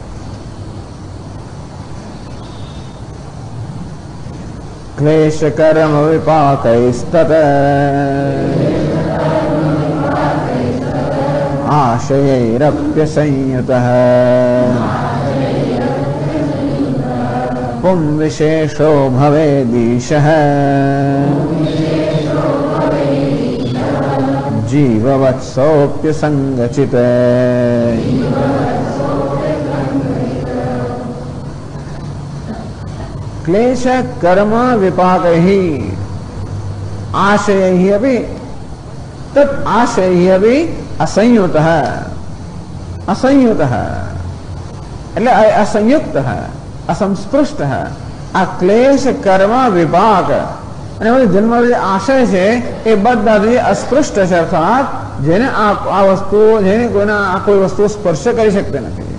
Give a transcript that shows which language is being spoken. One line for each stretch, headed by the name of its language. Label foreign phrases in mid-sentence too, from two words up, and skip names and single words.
Sanskrit: ક્લેશ, કર્મ, વિપાકૈસ્તત આશયૈરપ્યસંયુતઃ પું વિશેષો ભવેદીશઃ જીવવત્સોऽપ્યસંગચિત. क्लेश, कर्म, विपाकैः आशयैः अपि तत् आशयैः अपि असंयुतः.
Gujarati: असंयुतः એટલે અસંયુક્ત, અસંસ્પૃષ્ટ. આ ક્લેશ, કર્મ, વિપાક અને જન્મ આશય છે એ બધાથી અસ્પૃષ્ટ છે. અર્થાત જેને આ વસ્તુ, જેને કોઈના કોઈ વસ્તુ સ્પર્શ કરી શકતી નથી.